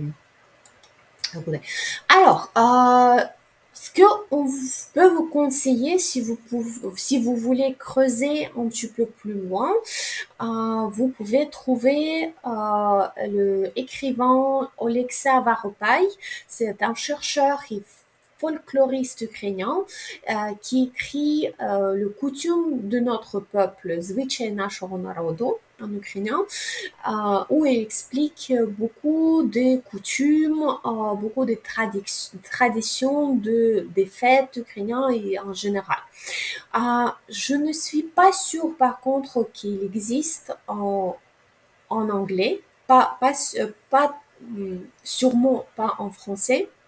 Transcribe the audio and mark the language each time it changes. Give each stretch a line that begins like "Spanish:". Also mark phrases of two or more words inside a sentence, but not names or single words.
French: Alors, ce qu'on peut vous conseiller, si vous voulez creuser un petit peu plus loin, vous pouvez trouver le écrivain Oleksiy Varopaï. C'est un chercheur et folkloriste ukrainien qui écrit le coutume de notre peuple,
Ukrainian: Звичаї нашого народу,
French: en ukrainien, où il explique beaucoup de coutumes, beaucoup de traditions des fêtes ukrainiennes et en général. Je ne suis pas sûre par contre qu'il existe en anglais, sûrement pas en français.